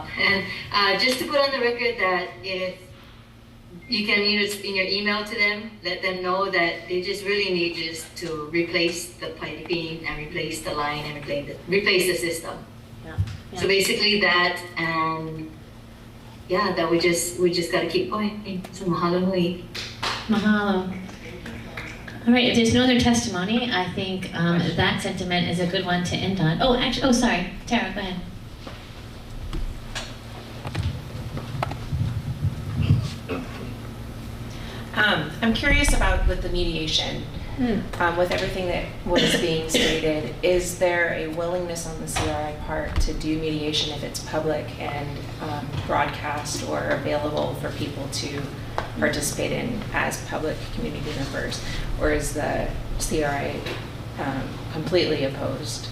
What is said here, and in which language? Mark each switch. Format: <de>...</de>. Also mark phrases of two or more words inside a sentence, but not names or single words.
<en>And just to put on the record that if you can use in your email to them, let them know that they just really need just to replace the piping and replace the line and replace the system. Yeah. So basically that, and yeah, that we just got to keep going.</en> <haw>So mahalo nui.</haw> <en>Mahalo. All right, if there's no other testimony, I think that sentiment is a good one to end on. Oh, sorry. Tara, go ahead. I'm curious about with the mediation, with everything that was being stated, is there a willingness on the CRI part to do mediation if it's public and broadcast or available for people to participate in as public community members, or is the CRI completely opposed?</en>